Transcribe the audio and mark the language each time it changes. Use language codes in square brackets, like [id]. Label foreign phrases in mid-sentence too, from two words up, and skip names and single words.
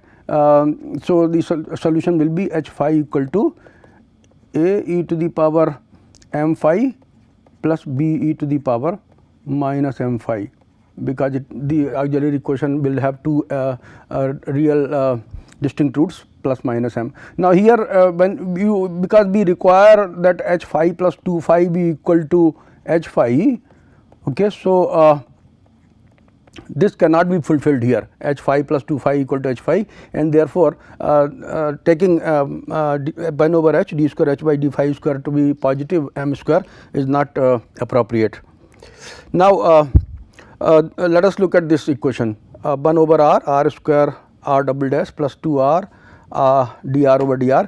[en] So, the solution will be h phi equal to a e to the power m phi plus b e to the power minus m phi, because the auxiliary equation will have two real distinct roots plus minus m. Now, here when you, because we require that h phi plus 2 phi be equal to h phi. Okay, so, this cannot be fulfilled here, h phi plus 2 phi equal to h phi, and therefore, taking 1 over h d square h by d phi square to be positive m square is not appropriate. Now, let us look at this equation, 1 over r square r double dash plus 2 r dr over dr.